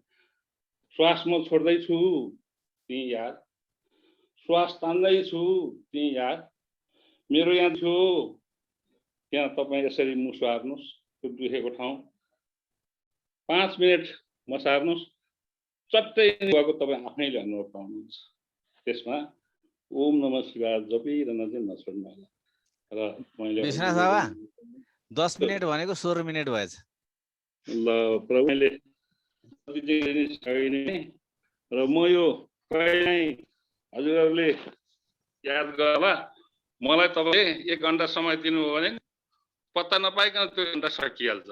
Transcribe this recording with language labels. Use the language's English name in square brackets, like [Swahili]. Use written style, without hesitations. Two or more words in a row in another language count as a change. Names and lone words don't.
[Nepali] श्वास म छोड्दैछु त्यही याद, श्वास तान्दैछु त्यही याद। मेरो यहाँ थियो त्यहाँ तपाईँ यसरी मुसो हार्नुहोस्, त्यो दुखेको ठाउँ 5 मिनेट मसार्नुहोस्, चट्टै भएको तपाईँ आफैले अनुभव पाउनुहुन्छ। त्यसमा [Sanskrit] ओम नमः शिवाय [Nepali] जपिरहन चाहिँ नछोड्नु होला। र मैले विश्वनाथ बाबा 10 मिनेट भनेको 16 मिनेट भएछ। ल प्रभुले र म यो कहिल्यै हजुरहरूले याद गर्ला, मलाई तपाईँले 1 घण्टा समय दिनुभयो भने पत्ता नपाइकन त्यो घण्टा सकिहाल्छ।